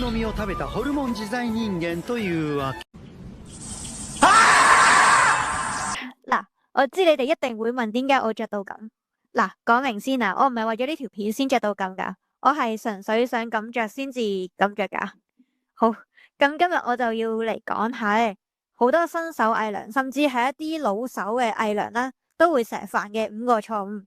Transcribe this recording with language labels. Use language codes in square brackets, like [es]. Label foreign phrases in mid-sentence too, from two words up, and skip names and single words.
[ja] を食べたホルモン自在人間というわけ。 [yue] 嗱，我知你哋一定會問點解我着到咁。嗱，講明先啊，我唔係為咗呢條片先着到咁噶，我係純粹想咁着先至咁着噶。好，咁今日我就要嚟講下咧，好多新手偽娘，甚至係一啲老手嘅偽娘啦，都會成日犯嘅5個錯誤。